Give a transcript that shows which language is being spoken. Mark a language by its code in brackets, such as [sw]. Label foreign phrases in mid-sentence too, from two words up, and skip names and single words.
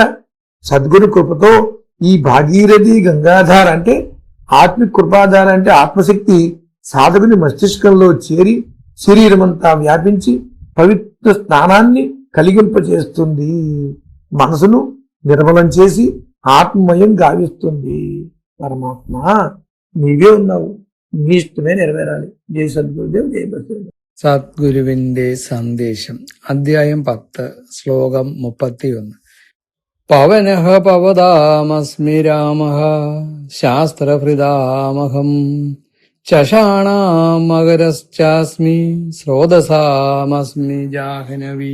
[te] సద్గురు కృపతో ఈ భాగీరథి గంగాధార అంటే ఆత్మిక కృపాధార అంటే ఆత్మశక్తి సాధకుని మస్తిష్కంలో చేరి శరీరమంతా వ్యాపించి పవిత్ర స్నానాన్ని కలిగింపచేస్తుంది. మనసును నిర్మలం చేసి ఆత్మమయం గావిస్తుంది. పరమాత్మ నీవే ఉన్నావు, నీ ఇష్టమే నెరవేరాలి. జై సద్గురుదేవ్, జై బసవేశ్వర. [ml] സദ്ഗുരുവിന്റെ സന്ദേശം. അധ്യായം 10, ശ്ലോകം 31. [sa] പവനഃ പവതാമസ്മി രാമഃ ശാസ്ത്രഹൃദാമഹം ചഷാണാം മകരശ്ചാസ്മി സ്രോതസാമസ്മി ജാഹ്നവി.